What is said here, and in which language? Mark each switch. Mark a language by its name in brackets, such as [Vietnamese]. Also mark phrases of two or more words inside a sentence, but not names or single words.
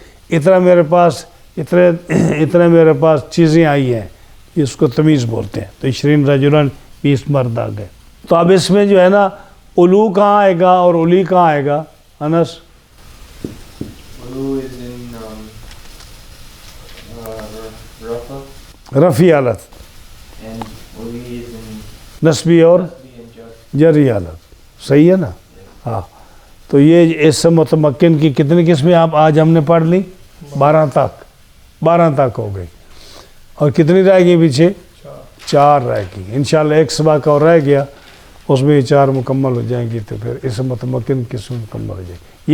[Urdu] اتنا میرے پاس چیزیں آئی ہیں، اس کو تمیز بولتے ہیں. تو 20 رجلن 20 مرد آ گئے. تو اب اس میں جو ہے نا علو کہاں آئے گا اور علی کہاں آئے گا؟ انس [English] Ulu is in Rafa, [Urdu] رفع حالت، [English] and Uli is in [Urdu] نسبی اور [English] Nasbi and Jar. [Urdu] جری حالت. صحیح ہے نا؟ ہاں. تو یہ اس متمکن کی کتنی قسمیں آپ آج ہم نے پڑھ لی؟ 12 تک ہو گئی. اور کتنی رہ گئی پیچھے؟ 4 رہ گئی. انشاءاللہ ایک سبق اور رہ گیا, اس میں یہ 4 مکمل ہو جائیں گی, تو پھر اس متمکن قسم مکمل ہو جائے گی.